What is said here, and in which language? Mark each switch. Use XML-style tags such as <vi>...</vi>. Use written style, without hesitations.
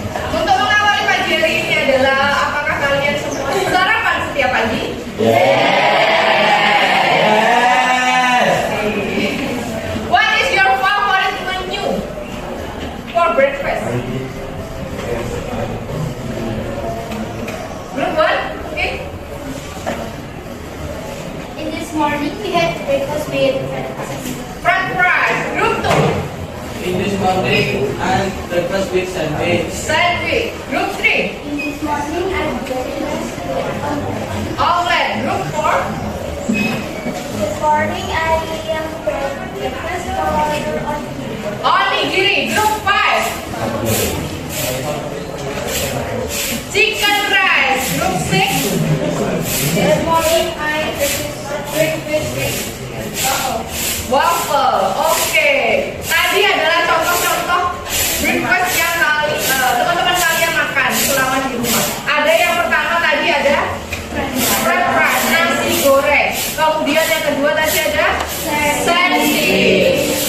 <id>Untuk mengawali pagi hari ini adalah apakah kalian semua sarapan setiap pagi?</id> <en>What is your favorite menu for breakfast? Group 1, okay. In this morning, we had breakfast with French fries. Group 2, In this morning, and breakfast with sandwich. sandwich. Group 3, in this morning, I had breakfast with omelette. Group 4, this morning, I am breakfast for onigiri. Group 5, chicken rice. Group 6, this morning, I breakfast with waffle.</en> <id>Oke, tadi adalah contoh-contoh breakfast yang teman-teman kalian makan selama di rumah. Ada yang pertama tadi ada french fries, nasi goreng. Kemudian yang kedua tadi ada sandwich.</id>